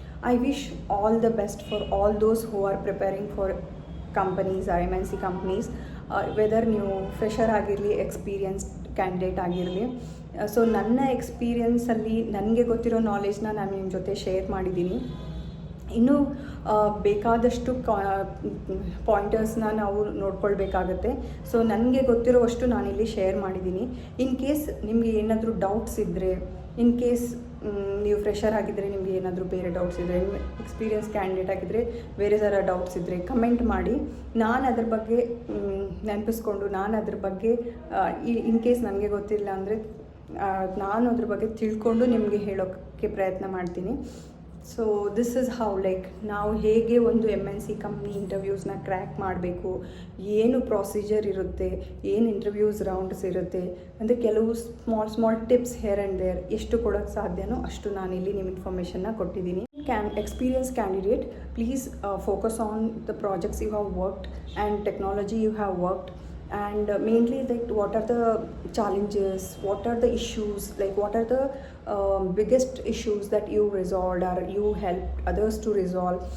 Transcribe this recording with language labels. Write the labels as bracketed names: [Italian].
[English] I wish all the best for all those who are preparing for companies or MNC companies, [Kannada] weather ನೀವು fresher ಆಗಿರಲಿ, experienced candidate ಆಗಿರಲಿ. So ನನ್ನ ಎಕ್ಸ್ಪೀರಿಯನ್ಸಲ್ಲಿ ನನಗೆ ಗೊತ್ತಿರೋ ನಾಲೆಜ್ನ ನಾನು ನಿಮ್ಮ ಜೊತೆ ಶೇರ್ ಮಾಡಿದ್ದೀನಿ. ಇನ್ನೂ ಬೇಕಾದಷ್ಟು ಪಾಯಿಂಟರ್ಸ್ನ ನಾವು ನೋಡ್ಕೊಳ್ಬೇಕಾಗತ್ತೆ. ಸೊ ನನಗೆ ಗೊತ್ತಿರೋವಷ್ಟು ನಾನಿಲ್ಲಿ ಶೇರ್ ಮಾಡಿದ್ದೀನಿ. ಇನ್ ಕೇಸ್ ನಿಮಗೆ ಏನಾದರೂ ಡೌಟ್ಸ್ ಇದ್ದರೆ, ಇನ್ ಕೇಸ್ ನೀವು ಫ್ರೆಷರ್ ಆಗಿದ್ದರೆ ನಿಮಗೆ ಏನಾದರೂ ಬೇರೆ ಡೌಟ್ಸ್ ಇದ್ದರೆ, ಎಕ್ಸ್ಪೀರಿಯನ್ಸ್ ಕ್ಯಾಂಡಿಡೇಟ್ ಆಗಿದ್ದರೆ ಬೇರೆ ಥರ ಡೌಟ್ಸ್ ಇದ್ದರೆ ಕಮೆಂಟ್ ಮಾಡಿ. ನಾನು ಅದ್ರ ಬಗ್ಗೆ ನೆನಪಿಸ್ಕೊಂಡು, ನಾನು ಅದ್ರ ಬಗ್ಗೆ ಇನ್ ಕೇಸ್ ನನಗೆ ಗೊತ್ತಿಲ್ಲ ಅಂದರೆ ನಾನು ಅದ್ರ ಬಗ್ಗೆ ತಿಳ್ಕೊಂಡು ನಿಮಗೆ ಹೇಳೋಕ್ಕೆ ಪ್ರಯತ್ನ ಮಾಡ್ತೀನಿ. [English] so this is how, [Kannada] like ನಾವು ಹೇಗೆ ಒಂದು MNC ಕಂಪ್ನಿ ಇಂಟರ್ವ್ಯೂಸ್ನ ಕ್ರ್ಯಾಕ್ ಮಾಡಬೇಕು, ಏನು ಪ್ರೊಸೀಜರ್ ಇರುತ್ತೆ, ಏನು ಇಂಟರ್ವ್ಯೂಸ್ ರೌಂಡ್ಸ್ ಇರುತ್ತೆ ಅಂದರೆ ಕೆಲವು small tips hair and there ಎಷ್ಟು ಕೊಡೋಕ್ಕೆ ಸಾಧ್ಯನೋ ಅಷ್ಟು ನಾನಿಲ್ಲಿ ನಿಮ್ಮ ಇನ್ಫಾರ್ಮೇಷನ್ನ ಕೊಟ್ಟಿದ್ದೀನಿ. [English] Experienced candidate, please focus on the projects you have worked and technology you have worked, and mainly like what are the challenges, what are the issues, like what are the biggest issues that you resolved or you helped others to resolve.